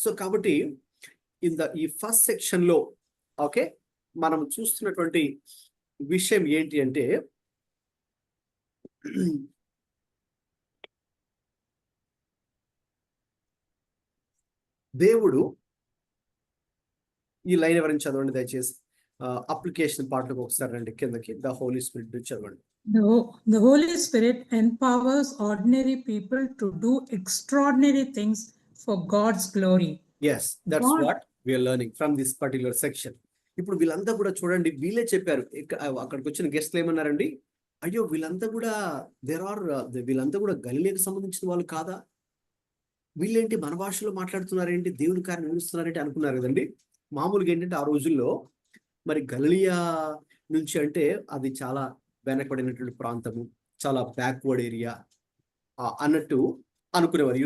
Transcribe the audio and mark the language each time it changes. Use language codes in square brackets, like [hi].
[te] So కాబట్టి ఈ first section లో ఓకే మనం చూస్తున్నటువంటి విషయం ఏంటి అంటే, దేవుడు, ఈ లైన్ ఎవరైనా చదవండి దయచేసి, అప్లికేషన్ పార్ట్లోకి ఒకసారి రండి కిందకి. ద హోలీ స్పిరిట్ చదవండి. [en] The Holy Spirit empowers ordinary people to do extraordinary things for God's glory. Yes, that's God- what we are learning from this particular section. [te] ఇప్పుడు వీళ్ళంతా కూడా చూడండి, వీళ్ళే చెప్పారు. అక్కడికి వచ్చిన గెస్ట్లు ఏమన్నారండి, అయ్యో వీళ్ళంతా కూడా వీళ్ళంతా కూడా గలిలేకి సంబంధించిన వాళ్ళు కాదా, వీళ్ళేంటి మన భాషలో మాట్లాడుతున్నారేంటి, దేవుని కార్యం వివరిస్తున్నారేంటి అనుకున్నారు కదండి. మామూలుగా ఏంటంటే ఆ రోజుల్లో మరి గలిలియా నుంచి అంటే అది చాలా వెనకబడినటువంటి ప్రాంతము, చాలా [en] backward area [te] అన్నట్టు అనుకునేవారు.